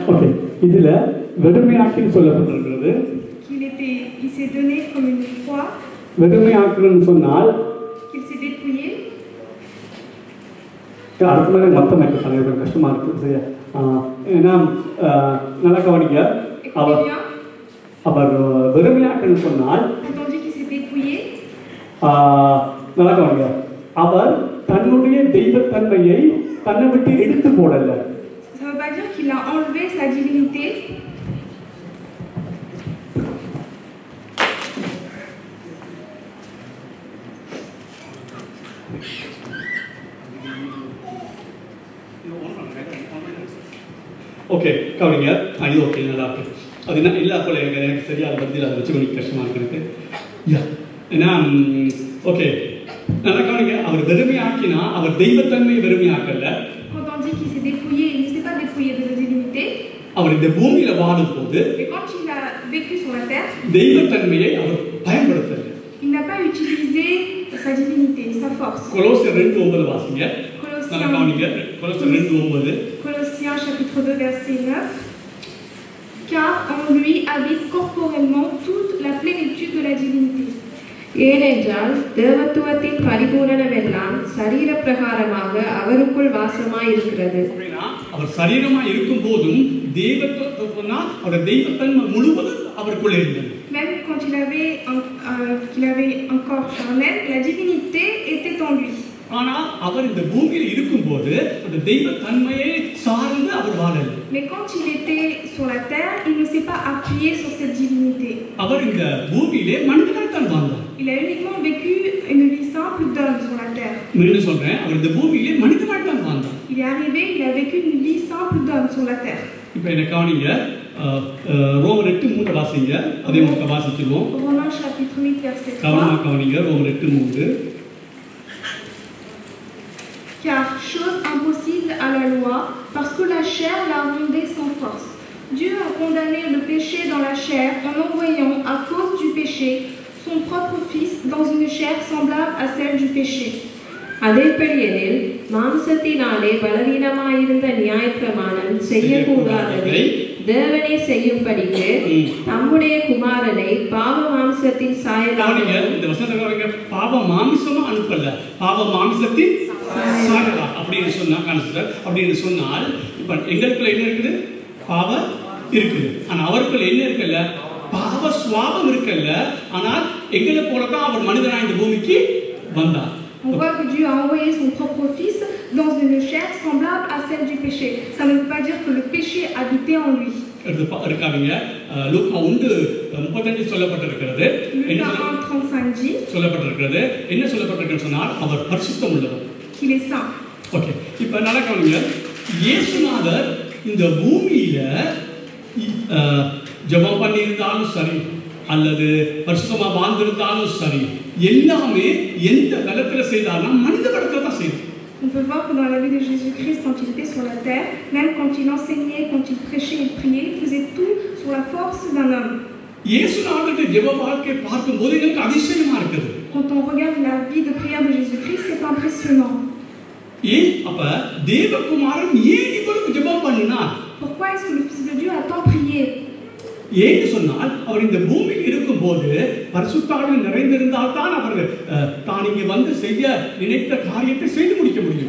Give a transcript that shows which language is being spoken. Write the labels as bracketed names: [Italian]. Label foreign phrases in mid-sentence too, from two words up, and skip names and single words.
[Tamil] ஓகே, இதுல வெறுமையாக்கின்னு சொல்லப்பட்டிருக்கிறது. [French] Il s'est donné comme une proie, [Tamil] வெறுமையாக்குன்னு சொன்னால் [French] qu'il s'est dépouillé. [Tamil] அடுத்த மாதிரி மொத்தம் எனக்கு கஷ்டமா இருக்கு சரியா. ஏன்னா நல்லா கவனிங்க, [French] Écoutez bien, [Tamil] அவர் வெறுமையாக்குன்னு சொன்னால் [French] quand on dit qu'il s'est dépouillé, [Tamil] நல்லா கவனிங்க, அவர் தன்னுடைய தெய்வத்தன்மையை தன்னை விட்டு எடுத்து போடல. [French] ça ne veut pas dire qu'il a enlevé sa divinité. [Tamil] ஓகே, கவனிங்க. இது ஓகே, நல்லா இருக்கு. அது என்ன எல்லா போல எனக்கு சரியா அதை பற்றி அதை வச்சு கொஞ்சம் கஷ்டமா இருக்கு எனக்கு. ஏன்னா ஓகே, நல்லா கவனிங்க, அவர் வெறுமையாக்கினா அவர் தெய்வத்தன்மையை வெறுமையாக்கல. [French] Quand on dit qu'il s'est dépouillé, il ne s'est pas dépouillé de sa divinité. [Tamil] அவர் இந்த பூமியில வாழும் போது [French] Et quand il a vécu sur la terre, [Tamil] தெய்வத்தன்மையை அவர் பயன்படுத்தல. [French] il n'a pas utilisé sa divinité, sa force. [Tamil] கொலோசியர் 2:9 வாசிங்க. நல்லா கவனிங்க, கொலோசியர் 2:9. [French] Colossiens chapitre 2 verset 9. Car en lui habite corporellement toute la plénitude de la divinité. [Tamil] ஏனென்றால் தேவத்துவத்தின் பரிபூரணம் எல்லாம் சரீர பிரகாரமாக அவருக்குள் வாசமாயிருக்கிறது. அவர் சரீரமா இருக்கும் போதும் தெய்வத்துவம்னா அவர் தெய்வத்தன்மை முழுவதும் அவருக்குள்ள இருந்தது. [French] Même quand qu'il avait un corps charnel, la divinité était en lui. [Tamil] ஆனா அவர் இந்த பூமியில இருக்கும்போது அந்த தெய்வத்தன்மையை சார்ந்து அவர் வாழல. [French] Mais quand il était sur la terre, il ne s'est pas appuyé sur cette divinité. [Tamil] அவர் இந்த பூமியிலே மனிதனாய் தான் வாழ்ந்தார். [French] Il a uniquement vécu une vie simple d'homme sur la terre. [Tamil] மீண்டும் சொல்றேன், அவர் இந்த பூமியிலே மனிதனாய் தான் வாழ்ந்தார். [French] Il est arrivé, il a vécu une vie simple d'homme sur la terre. [Tamil] இப்போ என்ன கவனிங்க, ரோமர் 8:3 வாசிங்க. அதே மாதிரி வாசிச்சிடுவோம். [French] Romains chapitre 8 verset 3. [Tamil] கவனமா கவனிங்க, ரோமர் 8:3. [French] Car chose impossible à la loi, parce que la chair l'a rendue sans force. Dieu a condamné le péché dans la chair en envoyant, à cause du péché, son propre Fils dans une chair semblable à celle du péché. [Tamil] அதேபடியெனில் மாம்சத்தினாலே பலவீனமாயிருந்த நியாயப்பிரமாணம் செய்யக்கூடாததை தேவனே செய்யும்படிக்கு தம்முடைய குமாரனை பாவ மாம்சத்தின் சாயலாக இந்த வசனத்தை பாவ மாமிசமா அனுப்பல, பாவ மாமிசத்தின் சாயலா அப்படின்னு சொன்னா கான்சிஸ்டர். அப்படின்னு சொன்னால் இப்ப எங்களுக்குள்ள என்ன இருக்குது? பாவம் இருக்குது. ஆனா அவருக்குள்ள என்ன இருக்குல்ல? பாவ சுவாபம் இருக்குல்ல. ஆனால் எங்களை போலதான் அவர் மனிதனா இந்த பூமிக்கு வந்தார். [French] On voit que Dieu a envoyé son propre fils dans une chair semblable à celle du péché. Ça ne veut pas dire que le péché habitait en lui. [Tamil] இருக்காதீங்க. லூக்கா 1:35 சொல்லப்பட்டிருக்கிறது. [French] Luc 1:35 dit [Tamil] சொல்லப்பட்டிருக்கிறது. என்ன சொல்லப்பட்டிருக்குன்னு சொன்னால் அவர் பரிசுத்தம் உள்ளவர். [French] qu'il est saint. [Tamil] ஓகே, இப்போ நல்லா கவனிங்க. இயேசுநாதர் இந்த பூமியில ஜெபம் பண்ணி இருந்தாலும் சரி அல்லது பரிசுத்தமா வாழ்ந்திருந்தாலும் சரி, எல்லாமே எந்த பலத்துல செய்தார்னா மனித பலத்துல தான் செய்தார். [French] On peut voir que dans la vie de Jésus-Christ, quand il était sur la terre, même quand il enseignait, quand il prêchait et priait, il faisait tout sur la force d'un homme. [Tamil] இயேசுநாதருடைய ஜெப வாழ்க்கையை பார்க்கும்போது எனக்கு அதிசயமா இருக்குது. [French] Quand on regarde la vie de prière de Jésus-Christ, c'est impressionnant. [Tamil] அப்ப தேவகுமாரன் ஏன் இவ்வளவு ஜெபம் பண்ணினார்? [French] Pourquoi est-ce que le Fils de Dieu a tant prié? [Tamil] ஏன்னு சொன்னால் அவர் இந்த பூமியில் இருக்கும்போது பரிசுத்தாவியில் நிறைந்திருந்தால் தான் அவர் தான் இங்கே வந்து செய்ய நினைத்த காரியத்தை செய்து முடிக்க முடியும்.